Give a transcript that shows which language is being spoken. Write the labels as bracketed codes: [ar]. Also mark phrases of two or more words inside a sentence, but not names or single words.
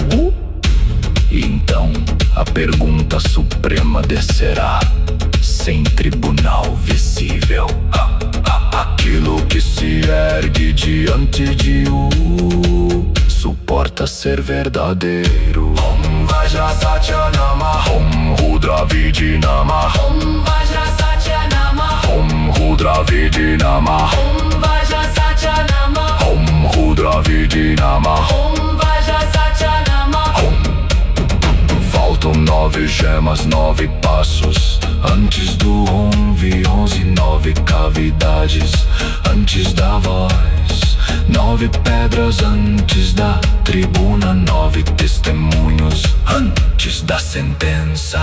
[pt] E então a pergunta suprema descerá, sem tribunal visível. Aquilo que se ergue diante de suporta ser verdadeiro. [sa] ॐ वज्रसत्त्व-नाम, ॐ रुद्र-विदिनाम, ॐ वज्रसत्त्व-नाम, ॐ रुद्र-विदिनाम, ॐ वज्रसत्त्व-नाम, ॐ रुद्र-विदिनाम, ॐ वज्रसत्त्व-नाम. [pt] Faltam 9 gemas, 9 passos antes do 11, 9 cavidades antes da voz, 9 pedras antes da tribuna, 9 testemunhos antes da sentença.